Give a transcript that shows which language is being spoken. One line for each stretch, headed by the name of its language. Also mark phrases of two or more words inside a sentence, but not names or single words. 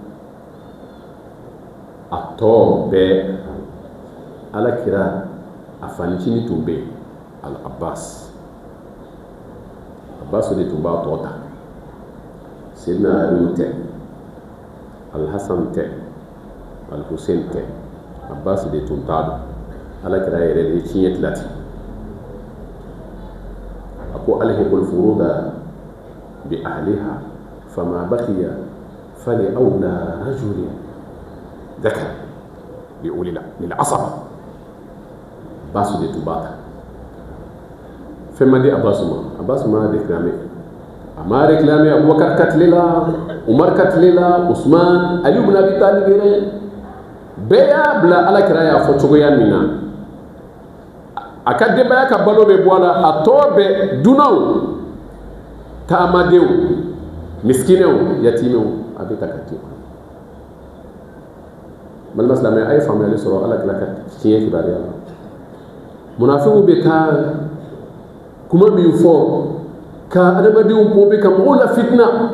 Bambara: a tɔ bɛɛ Ala kɛra a fanicinin tun bɛ yen Al-Abbas de tun b'a tɔ ta Seydina Aliyu tɛ Al-Hasan tɛ Al-Husain tɛ Abbas de tun t'a dɔn Ala kɛra yɛrɛ de ye tiɲɛ tila ten a ko
Arabic: ألحقوا الفرائض بأهلها فما بقي فلأولى رجل ذكر بأولي العصبة
Bambara: Abbas de tun b'a ta fɛn man di Abbas ma réclamé a ma réclamé Abubakar ka tile la Umar ka tile la Usman Ali ibn Abi Talib yɛrɛ bɛɛ y'a bila Ala kɛra y'a fɔ cogoya min na a ka denbaya ka balo bɛ bɔ a la a tɔ bɛ dunanw taamadenw miskinɛw yatimɛw a bɛ ta ka di balima silamɛ a ye faamuyali sɔrɔ Ala kɛra ka tiɲɛ kibaruya la munafiqu bɛ taa kuma min fɔ ka adamadenw bɔ bɛ ka mɔgɔw la fitina